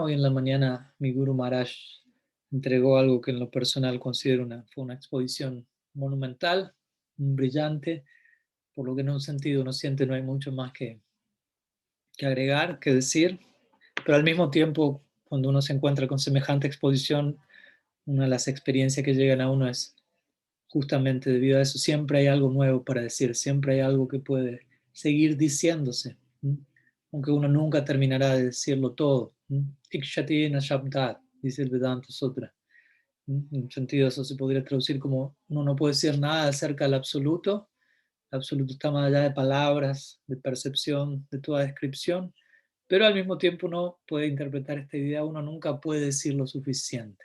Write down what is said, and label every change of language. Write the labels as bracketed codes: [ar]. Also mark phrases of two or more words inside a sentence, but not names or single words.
[es] Hoy en la mañana mi Guru Maharaj entregó algo que en lo personal considero fue una exposición monumental, brillante, por lo que en un sentido uno siente no hay mucho más que agregar, que decir, pero al mismo tiempo cuando uno se encuentra con semejante exposición, una de las experiencias que llegan a uno es justamente debido a eso, siempre hay algo nuevo para decir, siempre hay algo que puede seguir diciéndose, aunque uno nunca terminará de decirlo todo. [sa] ईक्षति न शब्दात्, [es] dice el Vedanta Sutra. En un sentido eso se podría traducir como uno no puede decir nada acerca del absoluto. El absoluto está más allá de palabras, de percepción, de toda descripción, pero al mismo tiempo uno puede interpretar esta idea, uno nunca puede decir lo suficiente.